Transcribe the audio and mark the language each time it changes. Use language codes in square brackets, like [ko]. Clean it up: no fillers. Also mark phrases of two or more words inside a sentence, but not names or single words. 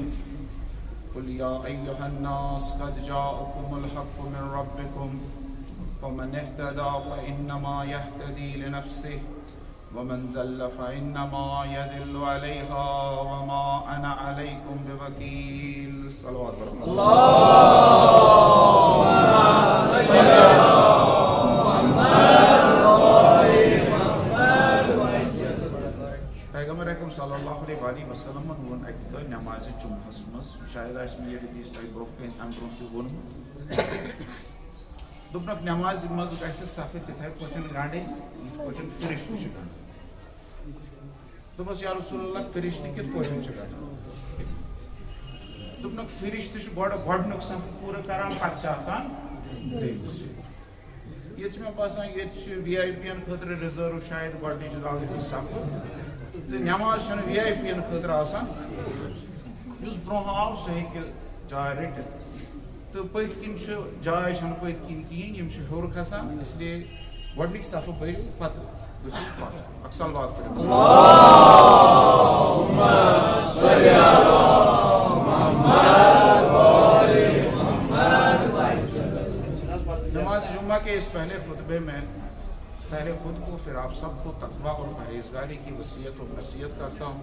[ar] قل يا أيها الناس قد جاءكم الحق من ربكم فمن اهتدى فإنما يهتدي لنفسه ومن زل فإنما يدل عليها وما أنا عليكم بوكيل. صلوات اللهم صل على محمد وعلى محمد. [ks] پیغمبر اکرم صلی اللہ علیہ وسلم وون اکہ دہ نماز جمعہس مز شاید [ur] آس میں یہ حدیث [ks] تہ برونہ کن ام برونہ تہ وونمت دوپنک نماز مز گژھِ صف تتھے پٲٹھۍ گنڈٕنۍ یِتھ پٲٹھۍ فرشتہٕ چھِ گنڈان. دوٚپمَس یا رسول اللہ فرشتہٕ کِتھ پٲٹھۍ چھِ گنڈان؟ دوٚپنکھ فرشتہٕ چھِ گۄڈنیُک صف پوٗرٕ کران پتہٕ چھِ آسان دوٚیمِس. ییٚتہِ چھِ مےٚ باسان ییٚتہِ چھِ وی آی پی ین خٲطرٕ رِزٲرٕو شاید گۄڈنِچ زٕ صفہٕ تہٕ نماز چھنہٕ وی آی پی ین خٲطرٕ آسان. یُس برونٛہہ آو سُہ ہیٚکہِ جاے رٔٹِتھ تہٕ پٔتۍ کِنۍ چھُ جاے چھنہٕ پٔتۍ کِنۍ کِہیٖنۍ یِم چھِ ہیوٚر کھسان [ur] اس لیے [ks] گۄڈنِکۍ صفہٕ بٔرِو پتہٕ گٔژھِو پتھ. [ur] اکثر بات کریں [ar] اللہم صلی علی محمد وعلی محمد. [ur] نماز جمعہ کے اس پہلے خطبے میں پہلے خود کو پھر آپ سب کو تقویٰ اور پرہیزگاری کی وصیت اور نصیحت کرتا ہوں.